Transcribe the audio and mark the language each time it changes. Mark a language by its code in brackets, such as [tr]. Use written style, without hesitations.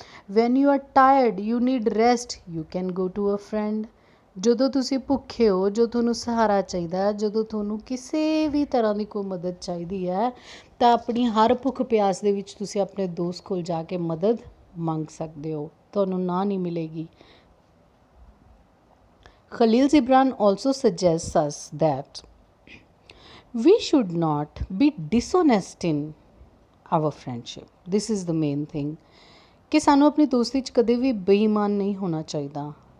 [en] When you are tired you need rest, you can go to a friend. [pa] ਜਦੋਂ ਤੁਸੀਂ ਭੁੱਖੇ ਹੋ, ਜੋ ਤੁਹਾਨੂੰ ਸਹਾਰਾ ਚਾਹੀਦਾ, ਜਦੋਂ ਤੁਹਾਨੂੰ ਕਿਸੇ ਵੀ ਤਰ੍ਹਾਂ ਦੀ ਕੋਈ ਮਦਦ ਚਾਹੀਦੀ ਹੈ ਤਾਂ ਆਪਣੀ ਹਰ ਭੁੱਖ ਪਿਆਸ ਦੇ ਵਿੱਚ ਤੁਸੀਂ ਆਪਣੇ ਦੋਸਤ ਕੋਲ ਜਾ ਕੇ ਮਦਦ ਮੰਗ ਸਕਦੇ ਹੋ, ਤੁਹਾਨੂੰ ਨਾ ਨਹੀਂ ਮਿਲੇਗੀ। [en] Khalil Gibran also suggests us that we should not be dishonest in our friendship. This is the main thing, [pa] ਕਿ ਸਾਨੂੰ ਆਪਣੀ ਦੋਸਤੀ 'ਚ ਕਦੇ ਵੀ ਬੇਈਮਾਨ ਨਹੀਂ ਹੋਣਾ ਚਾਹੀਦਾ।